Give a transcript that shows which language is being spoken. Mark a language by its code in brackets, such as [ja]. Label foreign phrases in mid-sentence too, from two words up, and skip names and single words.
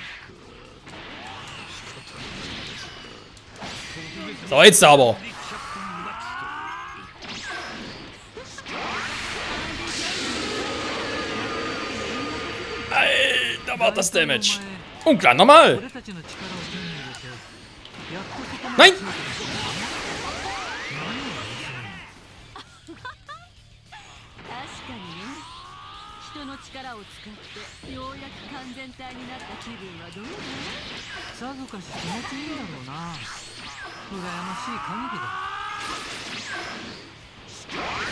[de] So, jetzt aber. Alter, war das Damage. Und klar, normal. Nein! [ja] 人の力を使ってようやく完全体になった気分はどうだ？さぞかし気持ちいいんだろうな。羨ましい限りだ。